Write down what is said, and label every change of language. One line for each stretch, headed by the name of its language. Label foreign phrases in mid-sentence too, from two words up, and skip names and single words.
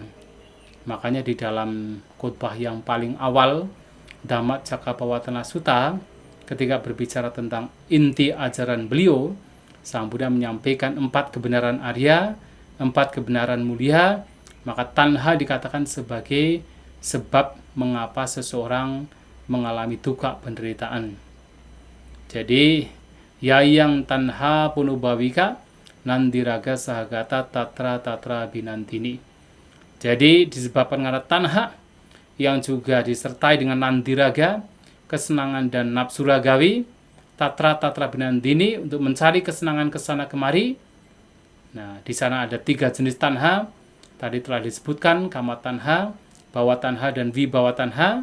Indonesian: Makanya di dalam khotbah yang paling awal Dhammacakkappavattana Sutta, ketika berbicara tentang inti ajaran beliau, Sang Buddha menyampaikan 4 kebenaran Arya, 4 kebenaran mulia. Maka tanha dikatakan sebagai sebab mengapa seseorang mengalami duka penderitaan. Jadi
Pali: yayang tanha punubhavika nandiraga sahagata tatra binantini.
Indonesian: Jadi disebabkan karena tanha yang juga disertai dengan nandiraga, kesenangan dan nafsu ragawi,
Pali: tatra binandini,
Indonesian: untuk mencari kesenangan ke sana kemari. Nah, di sana ada 3 jenis tanha. Tadi telah disebutkan
Pali: kama tanha, bawa tanha,
Indonesian: dan
Pali: vibawa tanha.